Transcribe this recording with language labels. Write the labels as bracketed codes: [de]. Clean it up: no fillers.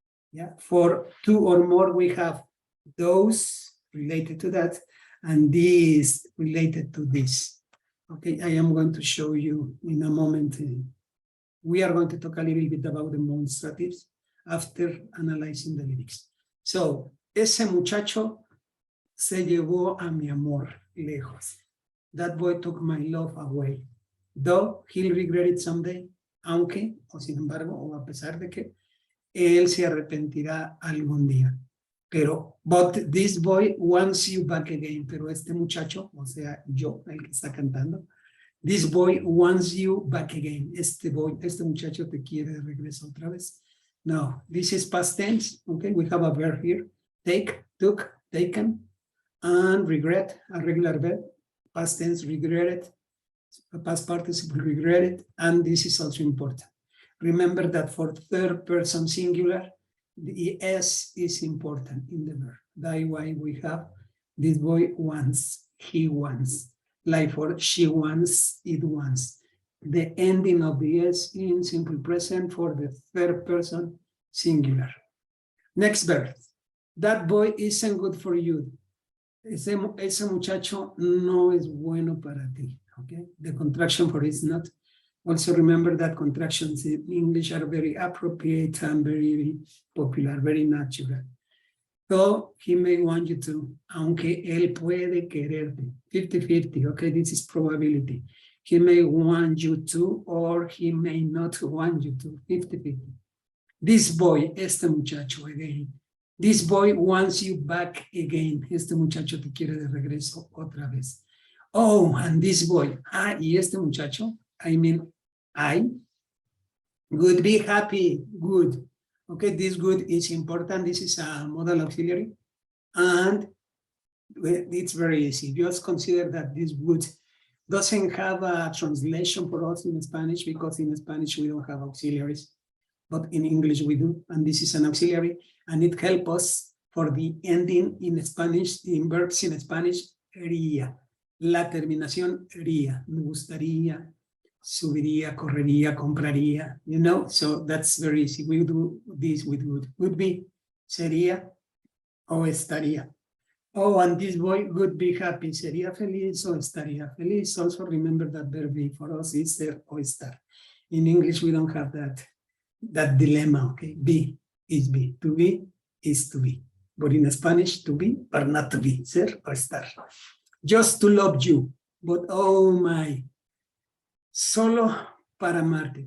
[en] Yeah, for two or more, we have those related to that and these related to this. Okay, I am going to show you in a moment. We are going to talk a little bit about demonstratives after analyzing the lyrics. [es] So, ese muchacho se llevó a mi amor lejos. [en] That boy took my love away. Though he'll regret it someday, [es] aunque, o sin embargo, o a pesar de que, él se arrepentirá algún día. Pero, [en] but this boy wants you back again. [es] Pero este muchacho, o sea, yo, el que está cantando, [en] this boy wants you back again. [es] Este muchacho te quiere de regreso otra vez. [en] Now, this is past tense. Okay, we have a verb here. Take, took, taken, and regret, a regular verb. Past tense, regretted. Past participle, regretted. And this is also important. Remember that for third person singular, the S is important in the verb. That's why we have this boy wants, he wants. Like for she wants, it wants. The ending of the S in simple present for the third person singular. Next verb. That boy isn't good for you. [es] Ese muchacho no es bueno para ti. [en] Okay? The contraction for is not. Also remember that contractions in English are very appropriate and very popular, very natural. So he may want you to, [es] aunque él puede quererte, [en] 50-50, okay, this is probability. He may want you to, or he may not want you to, 50-50. This boy, [es] este muchacho, [en] again. This boy wants you back again. [es] Este muchacho te quiere de regreso otra vez. [en] Oh, and this boy, [es] y este muchacho, [en] I mean, I would be happy, good. Okay, this good is important. This is a modal auxiliary. And it's very easy. Just consider that this would doesn't have a translation for us in Spanish because in Spanish we don't have auxiliaries, but in English we do. And this is an auxiliary and it helps us for the ending in Spanish, in verbs in Spanish, ría. [es] La terminación ría. Me gustaría, subiría, correría, compraría, [en] you know, so that's very easy. We do this with would be, [es] sería, o estaría. [en] Oh, and this boy would be happy. [es] Sería feliz o estaría feliz. [en] Also remember that verb be for us is there or estar. In English, we don't have that dilemma, okay? Be is be. To be is to be. But in Spanish, to be or not to be, ser or estar. Just to love you. But oh my. [es] Solo para amarte.